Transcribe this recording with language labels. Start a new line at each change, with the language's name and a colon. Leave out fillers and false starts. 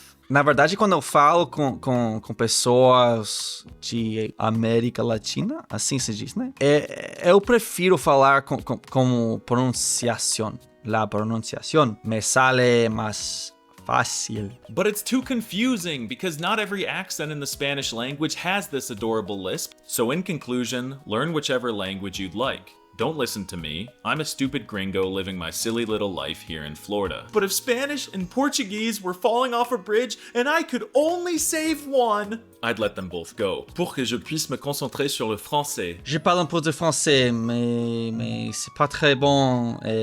Portuguese: Na verdade, quando eu falo com pessoas de América Latina, assim se diz, né? Eu prefiro falar com pronunciação.
Spanish: La pronunciación me sale más fácil.
English: But it's too confusing because not every accent in the Spanish language has this adorable lisp. So in conclusion, learn whichever language you'd like. Don't listen to me. I'm a stupid gringo living my silly little life here in Florida. But if Spanish and Portuguese were falling off a bridge and I could only save one, I'd let them both go.
French: Pour que je puisse me concentrer sur le français. Je parle un peu de français, mais c'est pas très bon.